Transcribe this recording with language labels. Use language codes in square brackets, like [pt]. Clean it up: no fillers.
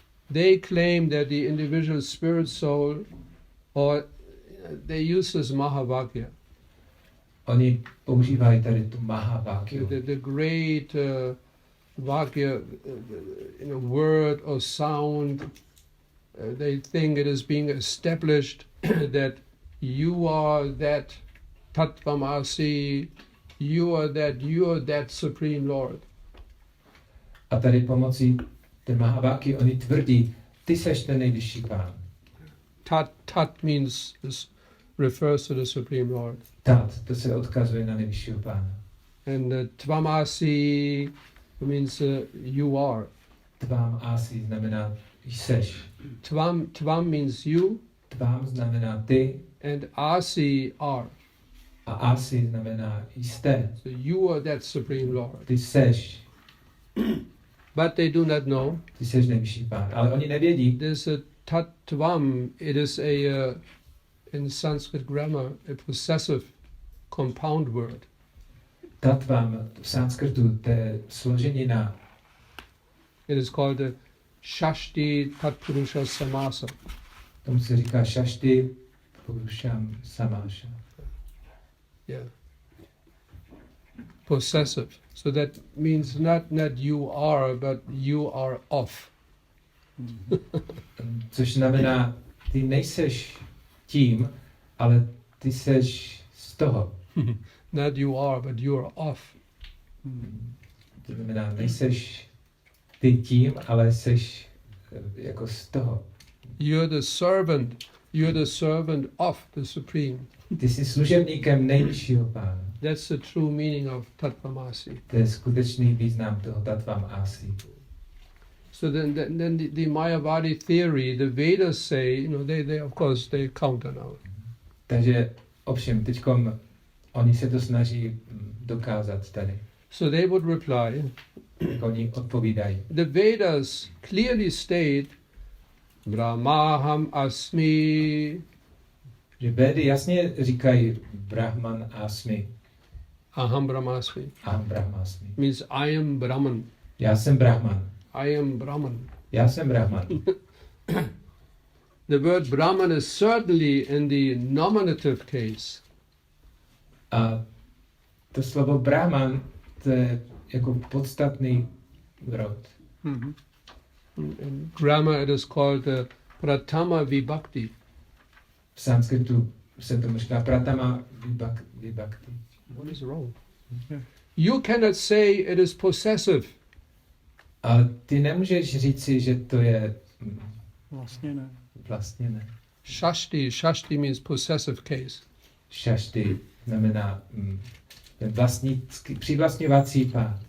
[en] They claim that the individual spirit soul, or they use this Mahavakya, [cs] Oni používají tady tu Mahavakyu, [en] the great Vakya, word or sound. They think it is being established that you are that Tattvamasi, you are that Supreme Lord. [cs] A tady pomocí té Mahavakyu oni tvrdí, ty seš ten nejvyšší pán. [en] Tat means, this refers to the Supreme Lord. [cs] Tat, to se odkazuje na nejvyššího pána. [en] And Tvamasi means you are. [cs] Tvám asi znamená seš. [en] Tvam means you, [cs] Tvám znamená ty [en] and Asi are. [cs] a asi znamená jste. [en] So you are that Supreme Lord. [cs] Ty seš. [en] But they do not know. [cs] Ty seš nejvyšší pán. Ale oni nevědí. [en] There's a Tattvam. It is in Sanskrit grammar, a possessive compound word. [cs] Tattvam v sanskritu, to je složenina. [en] It is called the Shashti Tatpurusha Samasa. [cs] Tomu se říká Shashti Purusham Samasha. [en] Yeah. Possessive. So that means not you are, but you are of. [cs] Což znamená, ty nejseš tím, ale ty seš z toho. [en] Not you are, but you are of. [cs] To znamená, nejseš ty tím, ale seš jako z toho. [en] You're the servant of the Supreme. [cs] Ty jsi služebníkem nejvyššího pána. [en] That's the true meaning of Tattvamasi. [cs] To je skutečný význam toho Tattvam Asi. [en] So then the Mayavadi theory, the Vedas say, they of course they counter now. [cs] Takže ovšem, teďkom oni se to snaží dokázat tady. [en] So they would reply, [cs] Jak oni odpovídají. [en] the Vedas clearly state, [sa] Brahmaham asmi, [cs] Že Védy jasně říkají Brahman Asmi. [sa] aham brahmasmi, Aham Brahmasmi. [en] means I am Brahman, [cs] Já jsem Brahman. [en] I am Brahman. [cs] Já jsem Brahman. [en] The word Brahman is certainly in the nominative case. [cs] A to slovo Brahman, to je jako podstatný rod. Mm-hmm. [en] In grammar it is called Pratama Vibhakti. [cs] V sanskritu se tomu říká Pratama Vibhakti. [en] What is wrong? You cannot say it is possessive. [cs] Ale ty nemůžeš říci, že to je Vlastně ne. vlastně ne. [en] Shashti means possessive case. [cs] Shashti znamená ten přivlastňovací pád.